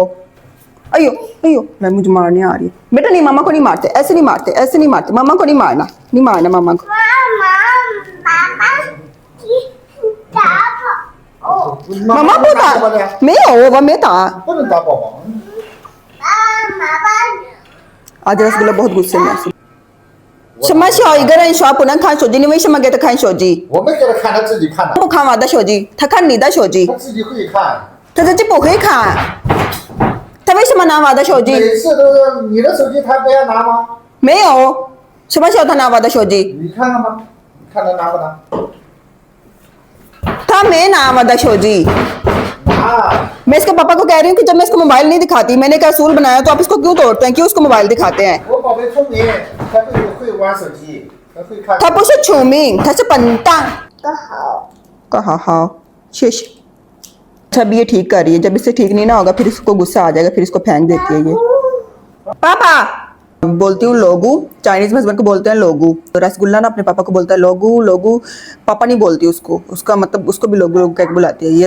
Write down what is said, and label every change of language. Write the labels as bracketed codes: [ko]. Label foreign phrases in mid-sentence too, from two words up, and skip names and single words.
[hi] अयो अयो, मैं मुझे मारने आ रही है। बेटा नहीं, मामा को नहीं मारते, ऐसे नहीं मारते। मामा को नहीं मारना मामा को। मामा को मैं आज रसगुल्ला बहुत गुस्से में है। [zh] 什么小一个人刷不能看手机？你为什么给他看手机？我没给他看，他自己看的。不看我的手机，他看你的手机。他自己会看。他自己不会看，他为什么拿我的手机？每次都是你的手机，他不要拿吗？没有，什么时候他拿我的手机？你看看吧，你看他拿不拿？他没拿我的手机。 [hi] मैं इसके पापा को कह रही हूँ कि जब मैं इसको मोबाइल नहीं दिखाती, मैंने एक असूल बनाया, तो आप इसको क्यों तोड़ते हैं? क्यों उसको मोबाइल दिखाते हैं? [zh] 我宝贝聪明，他会玩手机，他会看。他不是聪明，他是笨蛋。好。好，谢谢। [hi] अच्छा, अभी ये ठीक कर रही है, जब इससे ठीक नहीं ना होगा फिर इसको गुस्सा आ जाएगा, फिर इसको फेंक देती है ये। पापा बोलती हूँ लोगू, चाइनीज में हस्बैंड को बोलते हैं लोगू। रसगुल्ला ना अपने पापा को बोलता है लोगू। पापा नहीं बोलती उसको, उसका मतलब उसको भी लोगू कह बुलाती है।